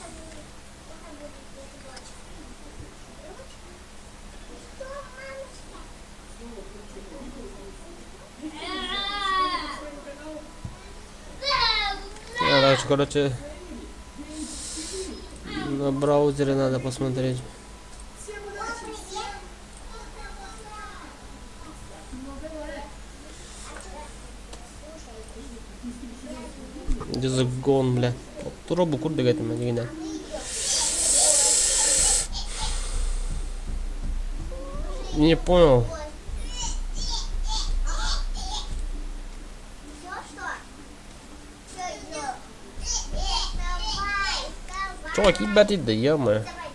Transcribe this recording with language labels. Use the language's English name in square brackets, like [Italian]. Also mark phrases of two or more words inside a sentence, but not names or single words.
[Russian] Дальше, короче, на браузере надо посмотреть. Где за гон, бля? [Kyrgyz] Турбу курды гайтым, дегенде. [Russian] Не понял. Чувак, ебать, да ё-моё.